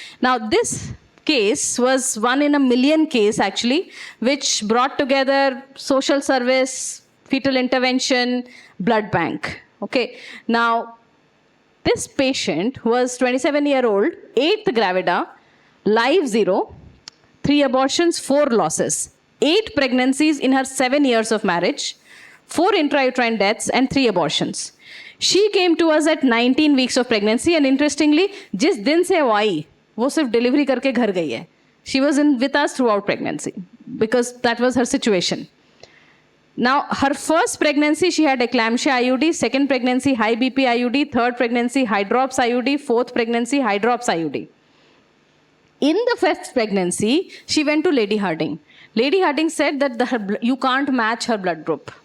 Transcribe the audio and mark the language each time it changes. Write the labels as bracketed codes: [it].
[en] Now, this case was 1 in a million case, actually, which brought together social service, fetal intervention, blood bank. Okay. Now, this patient was 27-year-old, 8th gravida, live 0, 3 abortions, 4 losses, 8 pregnancies in her 7 years of marriage, 4 intrauterine deaths, and 3 abortions. She came to us at 19 weeks of pregnancy, and interestingly, [hi] जिस दिन से वो आई, वो सिर्फ delivery करके घर गई है. [en] She was with us throughout pregnancy because that was her situation. Now, her first pregnancy, she had eclampsia IUD, second pregnancy, high BP IUD, third pregnancy, hydrops IUD, fourth pregnancy, hydrops IUD. In the fifth pregnancy, she went to Lady Harding. Lady Harding said that you can't match her blood group.